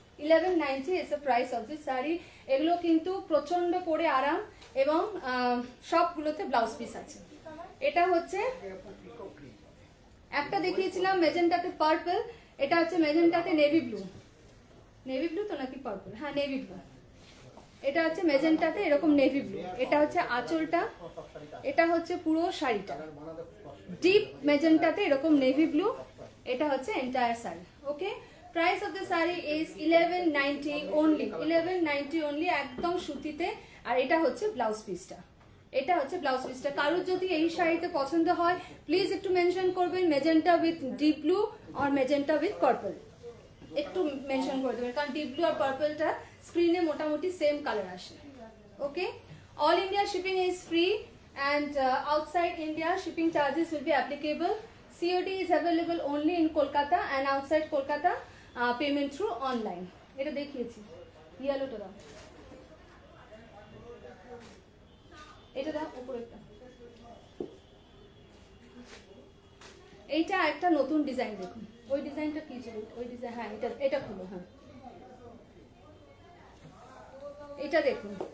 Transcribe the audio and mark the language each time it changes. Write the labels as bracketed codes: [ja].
[en] 1190 is the price of this sari. [bn] এগুলো কিন্তু প্রচন্ড পরে আরাম এবং সবগুলোতে ব্লাউজ পিস আছে। এটা হচ্ছে একটা দেখিয়েছিলাম মেজেন্টাতে পার্পল, এটা হচ্ছে মেজেন্টাতে নেভি ব্লু। নেভি ব্লু তো নাকি পার্পল? হ্যাঁ, নেভি ব্লু। এটা হচ্ছে মেজেন্টাতে এরকম নেভি ব্লু। এটা হচ্ছে আঁচলটা, এটা হচ্ছে পুরো শাড়িটা ডিপ মেজেন্টাতে এরকম নেভি ব্লু। এটা হচ্ছে entire sari. [en] Okay, price of the sari is 1190 only. [bn] 1190 only, একদম সুতিতে। আর এটা হচ্ছে ব্লাউজ পিসটা, এটা হচ্ছে ব্লাউজ পিসটা। কারোর যদি এই শাড়িতে পছন্দ হয় প্লিজ একটু মেনশন করবেন magenta with deep blue আর magenta with purple, একটু মেনশন করে দেবেন, কারণ ডিপ ব্লু আর পার্পলটা স্ক্রিনে মোটামুটি সেম কালার আসে। [en] Okay, all India shipping is free and outside India shipping charges will be applicable. COD is available only in Kolkata and outside Kolkata payment through online. [bn] এটা দেখিয়েছি, ইয়েলোটা দাও, এটা দাও উপরেরটা। এইটা একটা নতুন ডিজাইন, দেখুন ওই ডিজাইনটা কি ছিল, ওই ডিজাইন, হ্যাঁ এটা খুলো, হ্যাঁ এটা দেখুন।